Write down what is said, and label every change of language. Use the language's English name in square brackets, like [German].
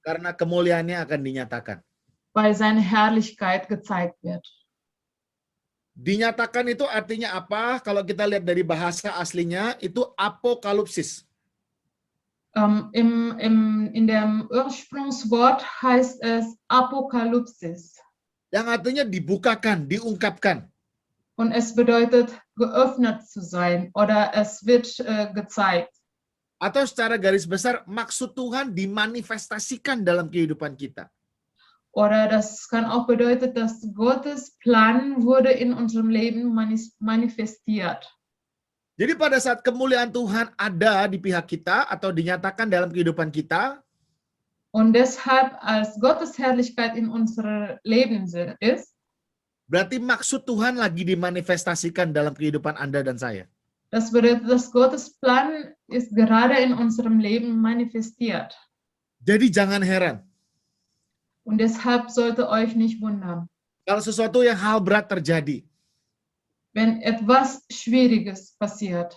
[Indonesian] karena kemuliaannya akan dinyatakan. [German] weil seine Herrlichkeit gezeigt wird. [Indonesian] Dinyatakan itu artinya apa? Kalau kita lihat dari bahasa aslinya, itu apokalipsis. [German] In dem Ursprungswort heißt es Apokalypsis [Indonesian] Yang artinya dibukakan, diungkapkan. [German] und es bedeutet geöffnet zu sein oder es wird gezeigt. [Indonesian] Atau secara garis besar, maksud Tuhan dimanifestasikan dalam kehidupan kita. [German] Oder das kann auch bedeuten, dass Gottes Plan wurde in unserem Leben manifestiert. [Indonesian] Jadi pada saat kemuliaan Tuhan ada di pihak kita atau dinyatakan dalam kehidupan kita, [German] Und deshalb, als Gottes Herrlichkeit in unserem Leben ist, [Indonesian] berarti maksud Tuhan lagi dimanifestasikan dalam kehidupan Anda dan saya. [German] das bedeutet, dass Gottes Plan ist gerade in unserem Leben manifestiert. [Indonesian] Jadi jangan heran [German] Und deshalb sollte euch nicht wundern, [Indonesian] kalau sesuatu yang hal berat terjadi. [German] wenn etwas Schwieriges passiert.